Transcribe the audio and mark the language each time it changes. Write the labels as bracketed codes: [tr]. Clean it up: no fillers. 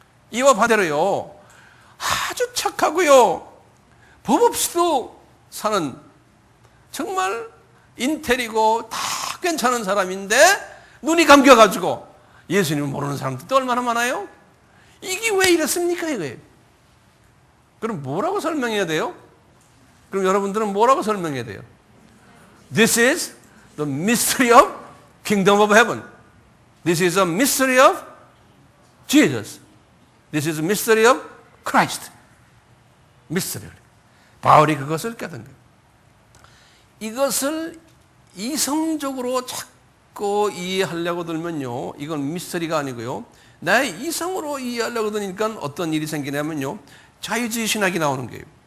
[ko] 이와 반대로요, 아주 착하고요, 법 없이도 사는 정말 인텔이고 다 괜찮은 사람인데 눈이 감겨가지고 예수님을 모르는 사람들도 얼마나 많아요? 이게 왜 이렇습니까 이거예요. 그럼 뭐라고 설명해야 돼요? 그럼 여러분들은 뭐라고 설명해야 돼요? [en] This is the mystery of kingdom of heaven. This is a mystery of Jesus. This is a mystery of Christ. mystery. [ko] 바울이 그것을 깨닫는 거예요. 이것을 이성적으로 자꾸 이해하려고 들면요, 이건 미스터리가 아니고요, 나의 이성으로 이해하려고 드니까 어떤 일이 생기냐면요, 자유주의 신학이 나오는 거예요.